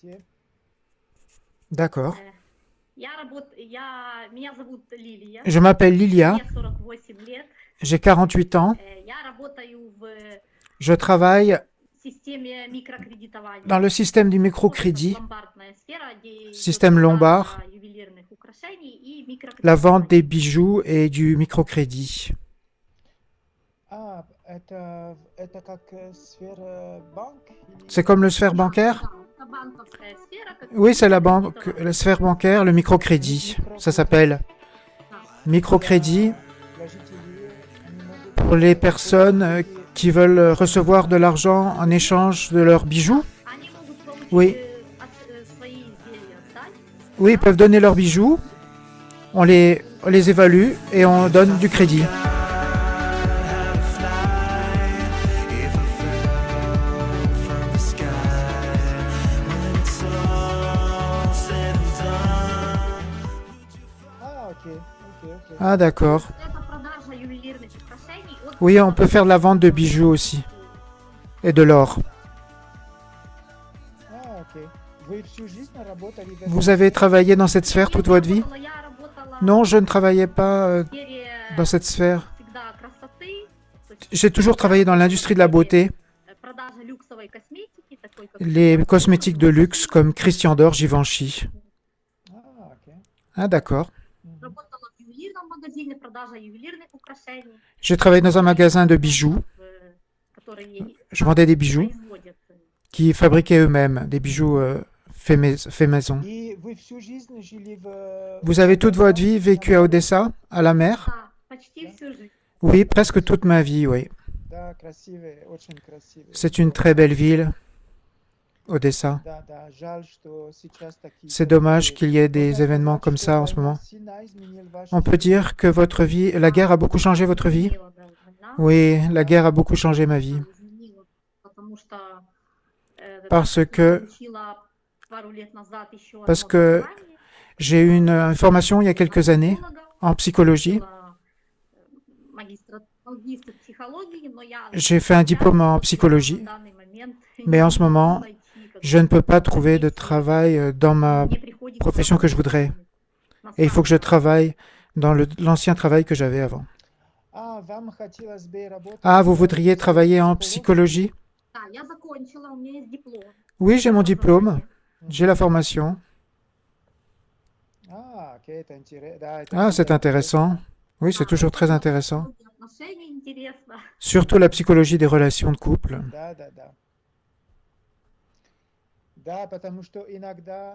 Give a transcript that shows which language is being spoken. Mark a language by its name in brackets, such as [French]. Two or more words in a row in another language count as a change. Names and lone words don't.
[French] D'accord. [Russian] Меня зовут Лилия. [French] Je m'appelle Lilia, [Russian] Мне 48 лет. [French] j'ai 48 ans. [Russian] Я работаю в [French] Je travaille [Russian] системе [French] dans [Russian] микрокредитования. [French] le système du [Russian] Вот это [French] microcrédit, [Russian] ломбардная сфера, где идет [French] système Lombard, [Russian] продажа ювелирных украшений и [French] la vente des [Russian] микрокредитование. [French] bijoux et du microcrédit. [Russian] Это как сфера банк [French] C'est [Russian] или... [French] comme le sphère [Russian] Да, [French] bancaire? [Russian] да, это банковская сфера, как [French] Oui, c'est la banque, la [Russian] микрокредитование. [French] sphère bancaire, le microcrédit. Ça s'appelle [Russian] Да. [French] microcrédit [Russian] Для жителей они могут [French] pour les personnes [Russian] получить [French] qui veulent recevoir de l'argent en échange de leurs bijoux. [Russian] Они могут получить [French] Oui, [Russian] свои изделия отдать, [French] oui, ils peuvent donner leurs bijoux, on les évalue et on donne du crédit. [Russian] окей. [French] Ah, d'accord. [Russian] это продажа ювелирных украшений от [French] Oui, on peut faire de la vente de bijoux aussi et de l'or. [Russian] Окей. Вы всю жизнь работали в [French] Vous [Russian] этой [French] avez [Russian] сфере? [French] travaillé dans cette sphère toute votre vie? [Russian] Я работала [French] Non, je ne travaillais pas [Russian] в сфере [French] dans cette sphère. [Russian] всегда красоты, то есть [French] J'ai toujours travaillé dans l'industrie de la beauté, [Russian] продажа люксовой косметики, такой как [French] les cosmétiques de luxe comme Christian Dior, Givenchy. [Russian] Окей. [French] Ah, d'accord. Мгм. [Russian] работала в ювелирном магазине, продажа ювелирных украшений, [French] J'ai travaillé dans un magasin de bijoux. [Russian] которые [French] Je vendais des bijoux [Russian] производят. [French] qui fabriquaient eux-mêmes, des bijoux faits maison. [Russian] И вы всю жизнь жили в [French] Vous avez toute votre vie vécu à Odessa, à la mer? [Russian] Да, почти всю жизнь. [French] Oui, presque toute ma vie, oui. [Russian] Да, красивые, очень красивые. [French] C'est une très belle ville, Odessa. [Russian] Да, жаль, что сейчас такие [French] C'est dommage [Russian] события. [French] qu'il y ait des [Russian] Можно [French] événements [Russian] сказать, [French] comme [Russian] что [French] ça en [Russian] война [French] ce moment. [Russian] сильно изменила вашу [French] On peut [Russian] жизнь. [French] dire que votre vie, la guerre a beaucoup changé votre vie? [Russian] Изменила, да, война. [French] Oui, la guerre a beaucoup changé ma vie. [Russian] Изменила, потому что [French] Parce [Russian] я [French] que [Russian] получила пару лет назад еще [French] Parce [Russian] одно [French] que [Russian] образование, [French] j'ai eu une formation il y a quelques années [Russian] психолога, [French] en psychologie. [Russian] была, магистр психологии, но я [French] J'ai fait un diplôme en [Russian] на [French] psychologie, [Russian] данный момент [French] mais en ce [Russian] не могу [French] moment, [Russian] найти, как [French] je ne peux pas [Russian] бы, [French] trouver de travail dans ma [Russian] мне приходится [French] profession que je voudrais. [Russian] на [French] Et il faut que je [Russian] старом [French] travaille dans l'ancien travail que j'avais avant. [Russian] Вам хотелось бы работать [French] Ah, vous [Russian] в [French] voudriez travailler en psychologie? psychologie? [Russian] Да, я закончила, у меня есть диплом. [French] Oui, j'ai mon diplôme, [Russian] Образование. [French] j'ai la formation. [Russian] Окей, это да, это [French] Ah, c'est [Russian] всегда [French] intéressant. Oui, c'est [Russian] Да, [French] toujours très [Russian] особенно [French] intéressant. [Russian] психология отношений интересно. [French] Surtout la psychologie des relations de couple. [Russian] Да. Да, потому что иногда,